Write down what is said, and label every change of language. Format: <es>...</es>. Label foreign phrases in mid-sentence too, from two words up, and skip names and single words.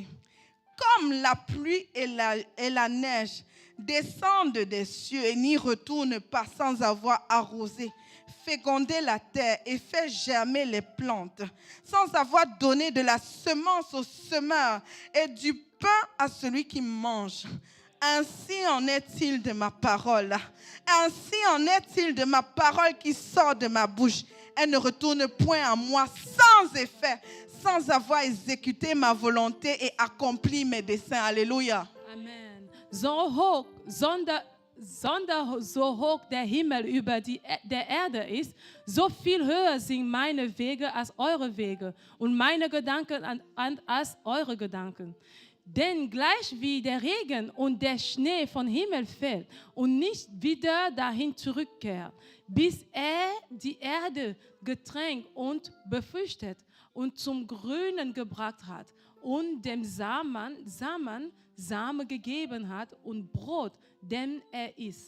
<fr>Comme la pluie et la neige descendent des cieux et n'y retournent pas sans avoir arrosé, fécondé la terre et fait germer les plantes, sans avoir donné de la semence au semeur et du pain à celui qui mange. Ainsi en est-il de ma parole. Ainsi en est-il de ma parole qui sort de ma bouche. Elle ne retourne point à moi sans effet, sans avoir exécuté ma volonté et accompli mes desseins. Alléluia. Amen.</fr> <de>So hoch, so hoch der Himmel über der Erde ist, so viel höher sind meine Wege als eure Wege und meine Gedanken als eure Gedanken. Denn gleich wie der Regen und der Schnee vom Himmel fällt und nicht wieder dahin zurückkehrt, bis er die Erde getränkt und befruchtet und zum Grünen gebracht hat und dem Samen Same gegeben hat und Brot, dem er isst.</de>